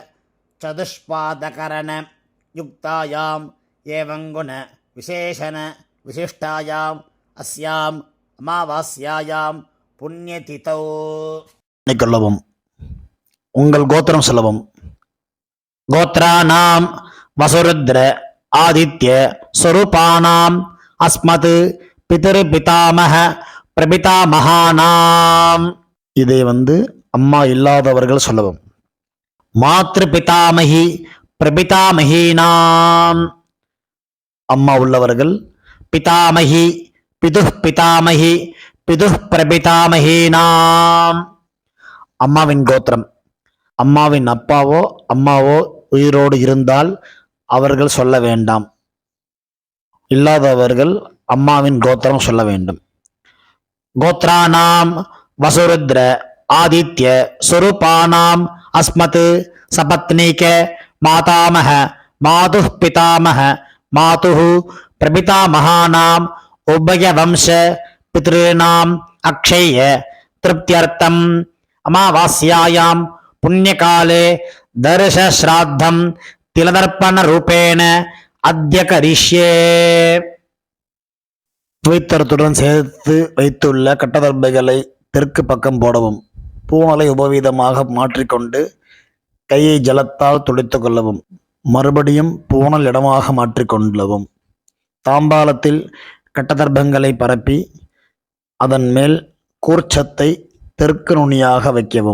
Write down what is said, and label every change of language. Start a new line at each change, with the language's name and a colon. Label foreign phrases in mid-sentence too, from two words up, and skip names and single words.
Sanskrit: चतुष्पादकरण युक्तायां एवं गुण विशेषण विशिष्टायां अस्यां अमावास्यायां पुण्यतिथौ.
Tamil: நீங்களும் உங்கள் கோத்திரம் சொல்லவும்.
Sanskrit: गोत्रानां वसुरुद्र आदित्य स्वरूपानां अस्मत् पितृपितामह பிரபிதாமகானாம்.
Tamil: இதை அம்மா இல்லாதவர்கள் சொல்லவும்.
Sanskrit: मातृ पितामही प्रपितामहीनाम्.
Tamil: அம்மா உள்ளவர்கள்
Sanskrit: पितामही पितुः पितामही पितुः प्रपितामहीनाम्.
Tamil: அம்மாவின் கோத்திரம். அம்மாவின் அப்பாவோ அம்மாவோ உயிரோடு இருந்தால் அவர்கள் சொல்ல வேண்டாம். இல்லாதவர்கள் அம்மாவின் கோத்திரம் சொல்ல வேண்டும்.
Sanskrit: गोत्रानां वसुरुद्र आदित्य स्वरूपानां अस्मत् सपत्नीक मातामह मातुः पितामह मातुः प्रपितामहानां उभयवंश पितॄणाम् अक्षय्य तृप्त्यर्थम् अमावास्यायां पुण्यकाले दर्शश्राद्धं तिलदर्पणरूपेण अद्य करिष्ये.
Tamil: பவித்திரத்துடன் சேர்த்து வைத்துள்ள கட்டதர்பைகளை தெற்கு பக்கம் போடவும். பூனலை உபவீதமாக மாற்றிக்கொண்டு கையை ஜலத்தால் துடைத்து கொள்ளவும். மறுபடியும் பூனல் இடமாக மாற்றிக்கொள்ளவும். தாம்பாலத்தில் கட்டதர்பங்களை பரப்பி அதன் மேல் கூர்ச்சத்தை தெற்கு நுனியாக வைக்கவும்.